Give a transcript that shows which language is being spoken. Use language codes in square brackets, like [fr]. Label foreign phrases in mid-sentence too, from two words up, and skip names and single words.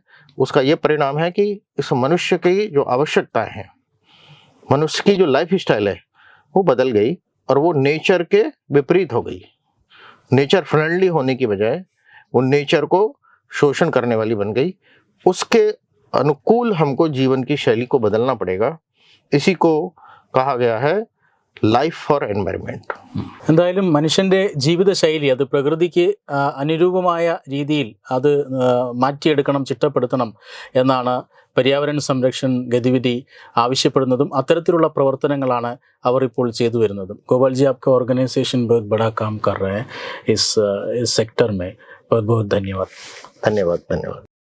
[hi] उसका ये परिणाम है कि इस मनुष्य की जो आवश्यकताएं हैं, मनुष्य की जो [en] life style [hi] है वो बदल गई और वो नेचर के विपरीत हो गई। [en] nature friendly [hi] होने की बजाय वो नेचर को शोषण करने वाली बन गई। उसके अनुकूल हमको जीवन की शैली को बदलना पड़ेगा। इसी को कहा गया है ലൈഫ് ഫോർ എൻവയൺമെന്റ്. [ml] എന്തായാലും മനുഷ്യൻ്റെ ജീവിതശൈലി അത് പ്രകൃതിക്ക് അനുരൂപമായ രീതിയിൽ അത് മാറ്റിയെടുക്കണം, ചിട്ടപ്പെടുത്തണം എന്നാണ് पर्यावरण संरक्षण गतिविधि ആവശ്യപ്പെടുന്നതും അത്തരത്തിലുള്ള പ്രവർത്തനങ്ങളാണ് അവർ ഇപ്പോൾ ചെയ്തു വരുന്നതും. [hi] गोपाल जी, आपका ऑर्गेनाइजेशन बहुत बड़ा काम कर रहे हैं इस सेक्टर में. बहुत बहुत धन्यवाद. धन्यवाद.